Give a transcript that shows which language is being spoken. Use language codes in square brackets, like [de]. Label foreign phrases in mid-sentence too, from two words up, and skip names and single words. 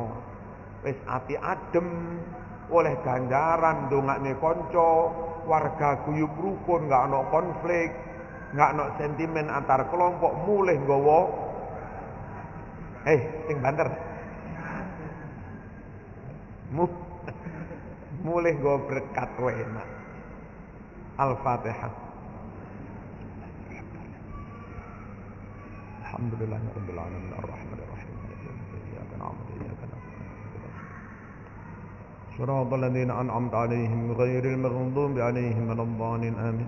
[jv] Wis ati adem, oleh ganjaran ndongakne kanca, warga guyub rukun, enggak ana konflik, enggak ana sentimen antar kelompok, mulih nggawa sing banter. Mulih nggawa berkat wae enak. Al-Fatihah. [ar] الحمد لله رب العالمين الرحمن الرحيم مالك يوم الدين إياك نعبد وإياك نستعين. صراط الذين أنعمت عليهم غير المغضوب عليهم ولا الضالين آمين.